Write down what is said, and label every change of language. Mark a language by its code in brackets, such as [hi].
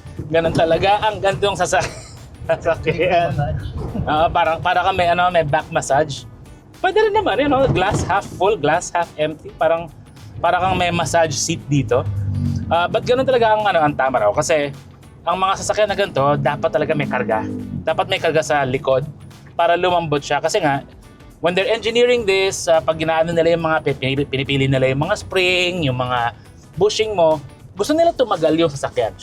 [tl] Ganun talaga ang gantong sasakyan. Para ka may back massage. Pwede rin naman, [en] glass half full, glass half empty. [tl] Para kang may massage seat dito. But ganun talaga ang tama raw. Kasi ang mga sasakyan na ganito, dapat talaga may karga. Dapat may karga sa likod para lumambot siya. Kasi nga, [en] when they're engineering this, [tl] pag ginaano nila yung mga pinipili nila yung mga spring, yung mga bushing mo, gusto nila tumagal yung sasakyan.